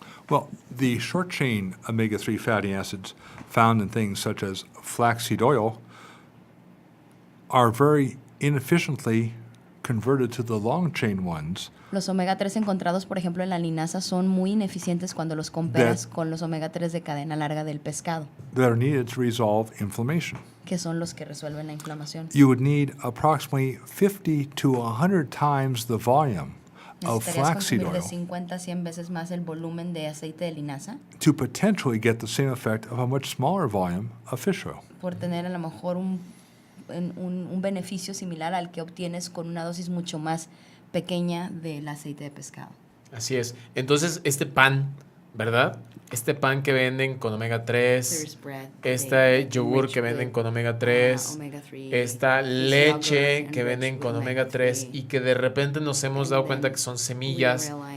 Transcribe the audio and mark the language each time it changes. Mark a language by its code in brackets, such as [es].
[en] Well, the short-chain omega-3 fatty acids found in things such as flaxseed oil are very inefficiently converted to the long-chain ones. [es] Los omega 3 encontrados, por ejemplo, en la linaza son muy ineficientes cuando los comparas con los omega 3 de cadena larga del pescado, [en] That are needed to resolve inflammation. [es] que son los que resuelven la inflamación. [en] You would need approximately 50 to 100 times the volume of [es] Necesitarías [en] flaxseed [es] consumir de [en] oil [es] 50 a 100 veces más el volumen de aceite de linaza [en] to potentially get the same effect of a much smaller volume of fish oil. [es] por tener a lo mejor un beneficio similar al que obtienes con una dosis mucho más pequeña del aceite de pescado. Así es. Entonces, este pan, ¿verdad? Este pan que venden con omega 3, este yogur que venden con omega 3, esta leche que venden con omega 3 y que de repente nos hemos dado cuenta que son semillas.